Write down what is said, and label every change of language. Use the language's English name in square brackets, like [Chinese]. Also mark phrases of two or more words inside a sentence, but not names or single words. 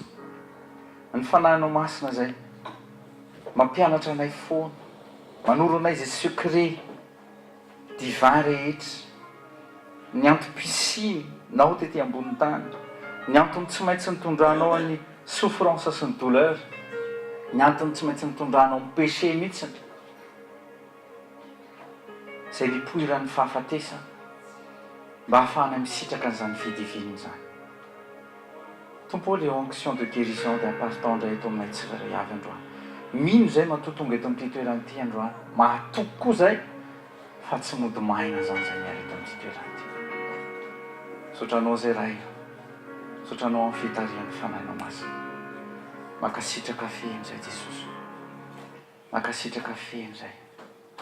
[Malagasy] Ny fanahinao masina izay mampianatra anay foana, manoro anay izay [French] secret divin [Malagasy] rehetra, ny antom-pisiny nao tetỳ ambony tany, ny antony tsy maintsy nitondranao any souffrance sy ny douleur, ny antony tsy maintsy nitondranao amin'ny péché mihitsiny, izay nipoiran'ny fahafatesana mba hahafahana misitraka an'izany fidivina izany. Tompo [French] les onction de guérison [Malagasy] dia appartant indray eto aminay tsirairay avy androany. Mino izay matotonga eto amin'ity toerana ity androany. Mahatoky koa izay fa tsy mody maina izany izay miara eto amin'ity toerana ity. Sotranao izay ray, sotranao amin'ny fitarian'ny fanahinao masina. Mankasitraka fehiny izay Jesosy. Mankasitraka fehiny izay.